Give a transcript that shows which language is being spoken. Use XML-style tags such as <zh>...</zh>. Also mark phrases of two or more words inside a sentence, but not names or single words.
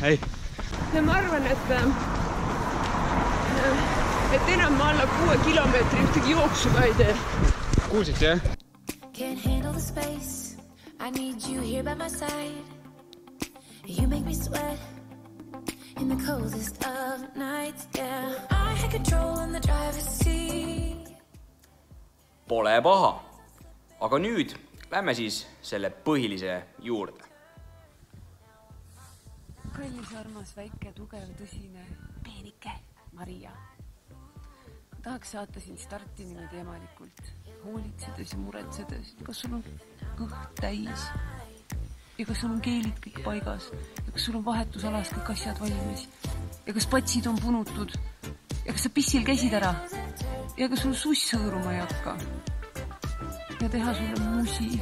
<et>Ei. Ja ma arvan, et enam ma alla 6 kilomeetri ühtegi jooksu ka ei tee. Kuulsid, jah?</et> <en>Can't handle the space. I need you here by my side. You make me sweat in the coldest of nights, yeah. I had control in the driver's seat.</en> <et>Pole paha. Aga nüüd lähme siis selle põhilise juurde. Kallis, armas, väike, tugev, tõsine, peenike Maria. Tahaks saata sind starti niimoodi emalikult, hoolitsedes ja muretsedes, kas sul on kõht täis ja kas sul on keelid kõik paigas ja kas sul on vahetusalas kõik asjad valmis ja kas patsid on punutud ja kas sa pissil käisid ära ja kas sul suss hõõruma ei hakka ja teha sulle musi.</et>